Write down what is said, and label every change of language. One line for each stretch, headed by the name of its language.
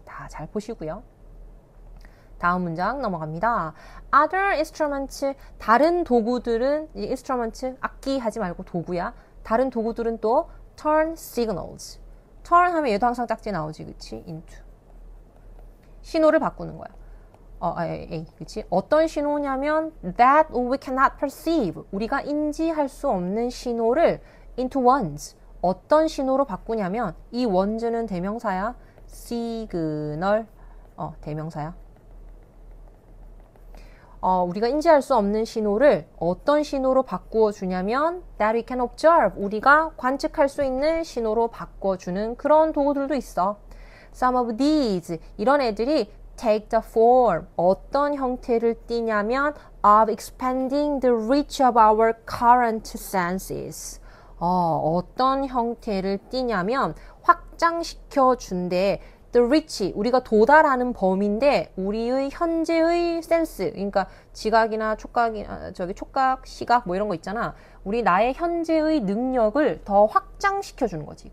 Korean: 다 잘 보시고요. 다음 문장 넘어갑니다.
English: Other instruments,
Korean: 다른 도구들은, 이 instrument, 악기 하지 말고 도구야. 다른 도구들은 또 turn signals. turn 하면 얘도 항상 짝지 나오지, 그치? into. 신호를 바꾸는 거야. 그치? 어떤 신호냐면
English: that we cannot perceive.
Korean: 우리가 인지할 수 없는 신호를 into ones. 어떤 신호로 바꾸냐면 이 ones는 대명사야. signal, 대명사야. 우리가 인지할 수 없는 신호를 어떤 신호로 바꾸어 주냐면
English: that we can observe,
Korean: 우리가 관측할 수 있는 신호로 바꿔주는 그런 도구들도 있어.
English: Some of these,
Korean: 이런 애들이
English: take the form,
Korean: 어떤 형태를 띠냐면
English: of expanding the reach of our current senses.
Korean: 어떤 형태를 띠냐면 확장시켜 준대. The reach, 우리가 도달하는 범위인데 우리의 현재의 센스, 그러니까 지각이나 촉각이나 촉각, 시각 뭐 이런 거 있잖아. 우리 나의 현재의 능력을 더 확장시켜 주는 거지.